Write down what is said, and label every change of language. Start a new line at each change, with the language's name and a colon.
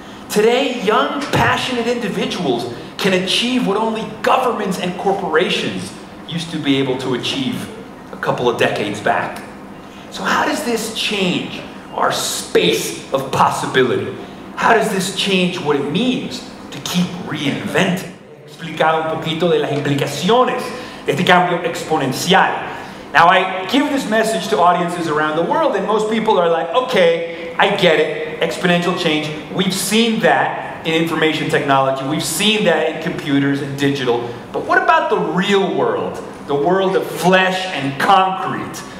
English: Today, young, passionate individuals can achieve what only governments and corporations used to be able to achieve a couple of decades back. So how does this change our space of possibility? How does this change what it means to keep reinventing?
Spanish: He explicado un poquito de las implicaciones de este cambio exponencial.
English: Now, I give this message to audiences around the world, and most people are like, okay, I get it, exponential change. We've seen that in information technology. We've seen that in computers and digital. But what about the real world? The world of flesh and concrete.